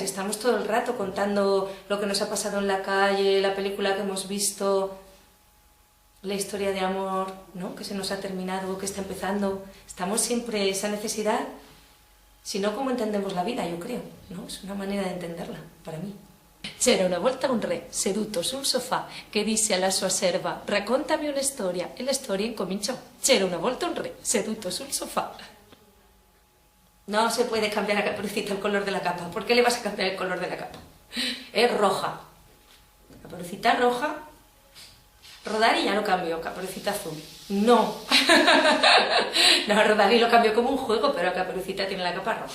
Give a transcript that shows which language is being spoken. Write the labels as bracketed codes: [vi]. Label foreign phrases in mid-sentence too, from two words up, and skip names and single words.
[es] Estamos todo el rato contando lo que nos ha pasado en la calle, la película que hemos visto, la historia de amor, ¿no? Que se nos ha terminado, que está empezando. Estamos siempre esa necesidad, si no, ¿cómo entendemos la vida? Yo creo, ¿no? Es una manera de entenderla, para mí. [it] C'era una volta un re seduto sul sofà che disse alla sua serva «Raccontami una storia» e la storia incominciò. C'era una volta un re seduto sul sofà. [es] No se puede cambiar a Caperucita el color de la capa. ¿Por qué le vas a cambiar el color de la capa? Es roja. Caperucita roja. Rodari ya lo cambió, Caperucita azul. No. No, Rodari lo cambió como un juego, pero Caperucita tiene la capa roja.